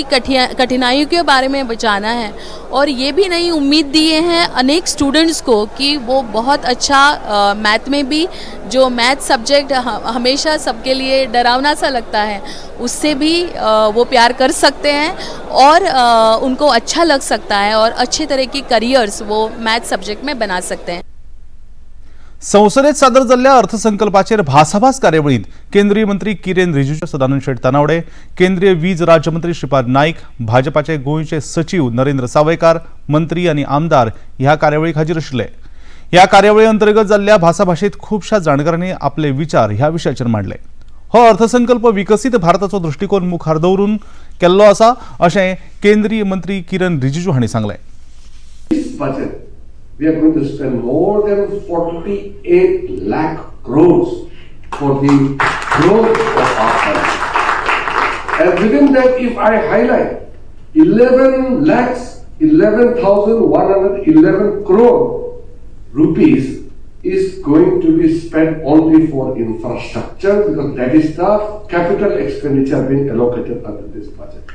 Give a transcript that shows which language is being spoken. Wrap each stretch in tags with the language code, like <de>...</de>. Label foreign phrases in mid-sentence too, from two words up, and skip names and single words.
<hi>उनकी कठिनाइयों के बारे में जाना है और ये भी नई उम्मीद दिए हैं अनेक स्टूडेंट्स को कि वो बहुत अच्छा मैथ में भी, जो</hi> <en>math subject</en> <hi>हमेशा सबके लिए डरावना सा लगता है, उससे भी वो प्यार कर सकते हैं और उनको अच्छा लग सकता है और अच्छे तरह की करियर्स वो</hi> <en>math subject</en> <hi>में बना सकते हैं।</hi> <kok>संसदेत सादर जाल्ल्या अर्थसंकल्पाचेर भासाभास कार्यावळीत केंद्रीय मंत्री किरेन रिजिजू, सदानंद शेट तानावडे, केंद्रीय वीज राज्यमंत्री श्रीपाद नाईक, भाजपाचे गोंयचे सचिव नरेंद्र सावयकार, मंत्री आणि आमदार ह्या कार्यावळीक हाजीर आशिल्ले। ह्या कार्यावळी अंतर्गत जाल्ल्या भासाभाशेत खुबशा जाणकारांनी आपले विचार ह्या विशयाचेर मांडले। हो अर्थसंकल्प विकसीत भारताचो दृष्टिकोन मुखार दवरून केल्लो आसा अशें केंद्रीय मंत्री किरेन रिजिजू हांणी सांगलें।</kok> <en>We are going to spend more than 48 lakh crores for the growth of our country. And within that, if I highlight 11,111 crore rupees is going to be spent only for infrastructure, because that is the capital expenditure being allocated under this budget.</en>